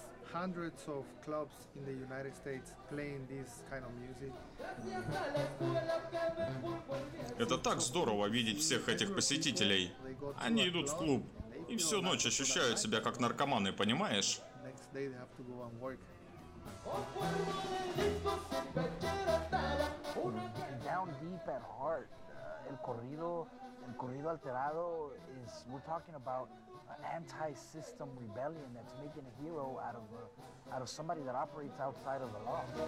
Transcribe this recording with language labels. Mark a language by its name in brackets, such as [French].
[English] Hundreds of clubs in the United States playing this kind of music. [Russian] Это так здорово видеть всех этих посетителей. Они идут в клуб и всю ночь ощущают себя как наркоманы, понимаешь? [English] Next day they have to go and work. Down deep at heart, el corrido alterado is, we're talking about anti-system rebellion that's making a hero out of somebody that operates outside of the law.